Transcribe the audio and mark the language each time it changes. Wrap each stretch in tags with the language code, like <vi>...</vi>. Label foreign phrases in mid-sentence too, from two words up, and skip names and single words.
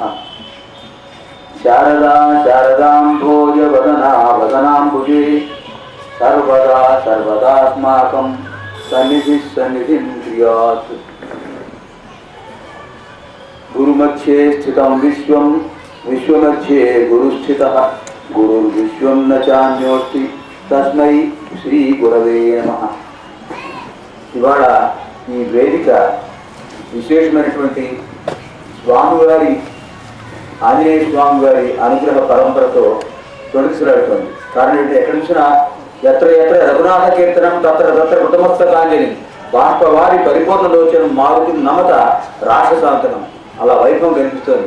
<sa>शारदा शारदाम्भोजवदना वदनाम्बुजे सर्वदा सर्वदास्माकं सन्निधिः सन्निधिं क्रियात्। गुरुमध्ये स्थितं विश्वं विश्वमध्ये गुरुस्थितः गुरुर्विश्वं न चान्योस्ति तस्मै श्री गुरवे नमः।</sa> <te>ఇవాళ ఈ వేదిక విశేషమైనటువంటి స్వామివారి ఆంజనేయ స్వామి వారి అనుగ్రహ పరంపరతో తొలగిసలాడుతోంది. కారణం ఏంటి? ఎక్కడి నుంచిన</te> <sa>ఎత్ర ఎత్ర రఘునాథ కీర్తనం తత్ర తత్ర కృతమస్తకాంజలి బాష్ప వారి పరిపూర్ణ లోచనం మారుతి నమత రాక్షసాంతనం</sa> <te>అలా వైభవం కనిపిస్తోంది.</te>